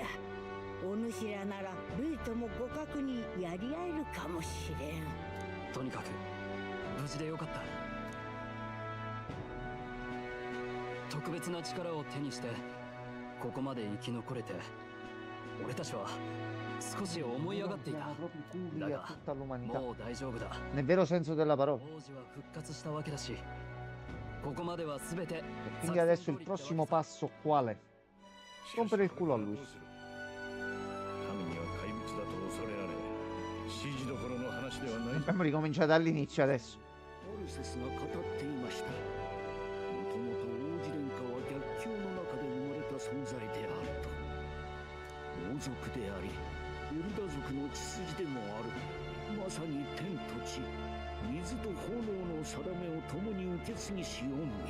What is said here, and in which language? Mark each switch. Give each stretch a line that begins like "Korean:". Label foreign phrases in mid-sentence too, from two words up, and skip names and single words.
Japanese: お主らならルイとも互角にやり合えるかもしれん。とにかく無事でよかった。特別な力を手にしてここまで生き残れて、俺たちは少し思い上がっていた。
Italian: Proprio i culi
Japanese: だ
Italian: a
Japanese: が
Italian: tutta l'umanità
Japanese: もう大丈夫だ。
Italian: nel vero senso della parola.
Japanese: 王子は復活したわけだし、ここまでは全て
Italian: Quindi adesso il prossimo passo qual è? Rompere il culo a lui.
Japanese: 神には怪物だと恐れられ、指示どころの話ではない。
Italian: Abbiamo ricominciato dall'inizio adesso.
Japanese: アルセスが語っていました。もともと王子殿下は逆境の中で生まれた存在であると。王族でありエルダ族の血筋でもある。まさに天と地、水と炎の定めを共に受け継ぎし恩に。